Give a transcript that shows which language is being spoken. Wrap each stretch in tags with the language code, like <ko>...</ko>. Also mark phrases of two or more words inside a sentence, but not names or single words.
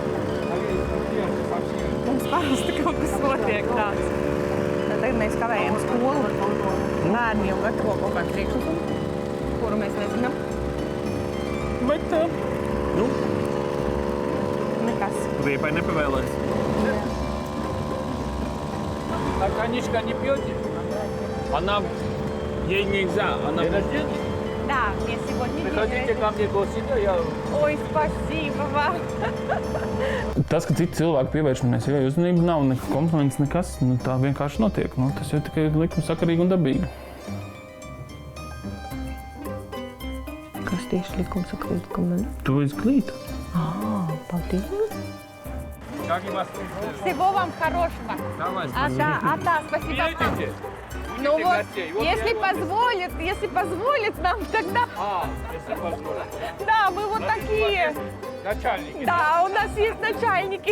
<lv>Mums parasti kaut kas notiek tāds. Tagad mēs kavējam skolu. Bērni jau gatavo kaut kādu priekšlikumu, kuru mēs nezinām. Bet, nu? Nekas. Riepai nepavēlēs.</lv> <ru>А коньячка не пьете? Она, ей нельзя, она... День рождения? Да, мне сегодня Приходите ко мне гостить, я... Ой, спасибо вам.</ru> <lv>Tas, ka citi cilvēki pievērš manai sievai uzmanību, nav nekā kompliments, nekas. Nu, tā vienkārši notiek. Nu, tas jau tikai likumsakarīgi un dabīgi. Kas tieši likumsakarīgi? Tu esi klīta. Paldies.</lv> <ru>Всего вам хорошего. Спасибо. Едете? Ну вот, гостей. Вот если позволит нам, тогда... если позволит. Да, мы вот такие. Начальники. Да, у нас есть начальники.</ru>